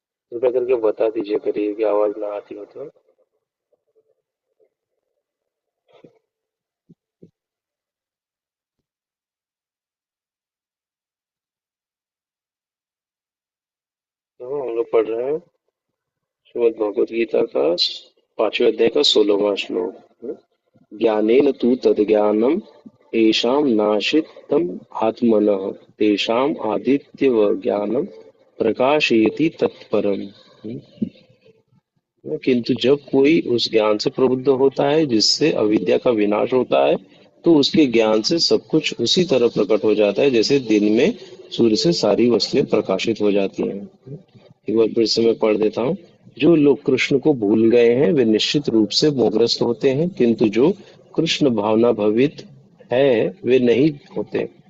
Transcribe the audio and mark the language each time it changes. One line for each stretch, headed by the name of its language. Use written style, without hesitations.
Hindi: कृपया करके बता दीजिए करिए कि आवाज ना आती हो तो हम लोग पढ़ रहे हैं श्रीमद् भगवत गीता का 5वें अध्याय का 16वां श्लोक।
Sanskrit: ज्ञानेन तु तद्ज्ञानम् येषां नाशितं आत्मनः तेषाम् आदित्यवज्ञानं प्रकाशयति तत्परम्।
Hindi: किंतु जब कोई उस ज्ञान से प्रबुद्ध होता है जिससे अविद्या का विनाश होता है, तो उसके ज्ञान से सब कुछ उसी तरह प्रकट हो जाता है जैसे दिन में सूर्य से सारी वस्तुएं प्रकाशित हो जाती हैं। एक बार फिर से मैं पढ़ देता हूँ। जो लोग कृष्ण को भूल गए हैं वे निश्चित रूप से मोहग्रस्त होते हैं, किंतु जो कृष्ण भावना भवित है वे नहीं होते।